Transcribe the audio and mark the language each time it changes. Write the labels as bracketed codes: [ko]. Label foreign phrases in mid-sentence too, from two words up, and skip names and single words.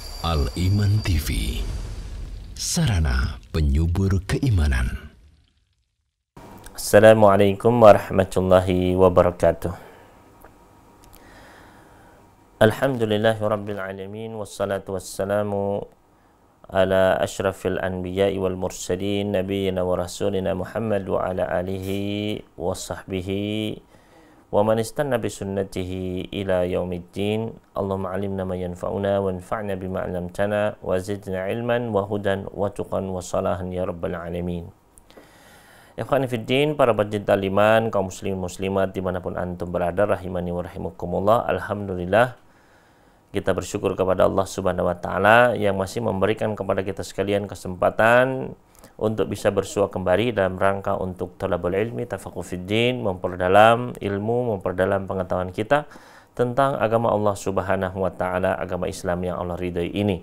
[id] Al-Iman TV, sarana penyubur keimanan. [ar] السلام عليكم ورحمة الله وبركاته. الحمد لله رب العالمين والصلاة والسلام على أشرف الأنبياء والمرسلين نبينا ورسولنا محمد وعلى آله وصحبه ومن استن بسنته إلى يوم الدين. اللهم علمنا ما ينفعنا وانفعنا بما علمتنا وزدنا علما وهدى وتقى وصلاحا يا رب العالمين. إخواني في الدين, [id] para pecinta iman, kaum muslimin muslimat dimanapun antum berada, [ar] رحمني ورحمكم الله. [id] Alhamdulillah, kita bersyukur kepada [ar] الله سبحانه وتعالى [id] yang masih memberikan kepada kita sekalian kesempatan untuk bisa bersua kembali dalam rangka untuk [ar] طلب العلم تفقه في الدين, [id] memperdalam ilmu, memperdalam pengetahuan kita tentang agama [ar] الله سبحانه وتعالى, [id] agama Islam yang Allah ridhai ini.